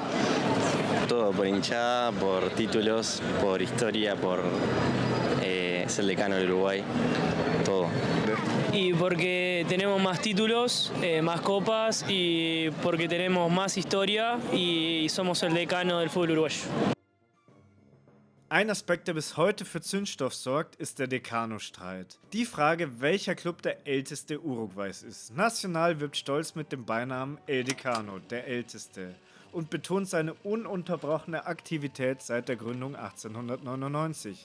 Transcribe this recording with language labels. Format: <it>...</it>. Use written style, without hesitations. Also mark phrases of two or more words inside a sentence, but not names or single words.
<es>Todo por hinchada, por títulos, por historia, por ser el decano del Uruguay, todo. Y porque tenemos más títulos, más copas y porque tenemos más historia y somos el decano del fútbol uruguayo.</es> <de>Ein Aspekt, der bis heute für Zündstoff sorgt, ist der Decano-Streit. Die Frage, welcher Club der älteste Uruguays ist. Nacional wirbt stolz mit dem Beinamen El Decano, der Älteste, und betont seine ununterbrochene Aktivität seit der Gründung 1899.</de>